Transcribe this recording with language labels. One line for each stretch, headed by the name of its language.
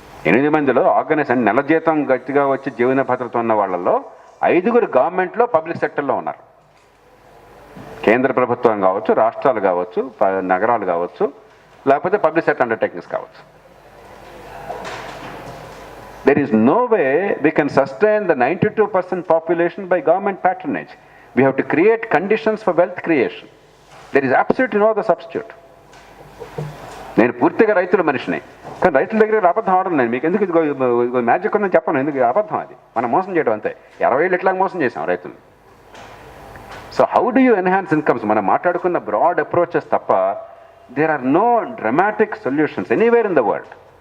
Telugu: 8 మందిలో ఆర్గనైజ్ నెల జీతం గట్టిగా వచ్చి జీవన భద్రత ఉన్న వాళ్ళలో 5 గవర్నమెంట్లో పబ్లిక్ సెక్టర్లో ఉన్నారు. కేంద్ర ప్రభుత్వం కావచ్చు, రాష్ట్రాలు కావచ్చు, నగరాలు కావచ్చు, లేకపోతే పబ్లిక్ సెక్టర్ అండర్టేకింగ్స్ కావచ్చు.
English: There is no way we can sustain the 92% population by government patronage. We have to create conditions for wealth creation. There is absolutely no other substitute.
Telugu: నేను పూర్తిగా రైతుల మనిషిని, కానీ రైతుల దగ్గర అబద్ధం ఆడను నేను. మీకు ఎందుకు ఇది మ్యాజిక్ ఉందని చెప్పను, ఎందుకు అబద్ధం అది. మనం మోసం చేయడం అంతే. 60 ఏళ్ళు ఎట్లా మోసం చేసాం రైతులు.
English: So how do you enhance incomes?
Telugu: మనం మాట్లాడుకున్న
English: broad approaches
Telugu: తప్ప
English: There are no dramatic solutions anywhere in the world.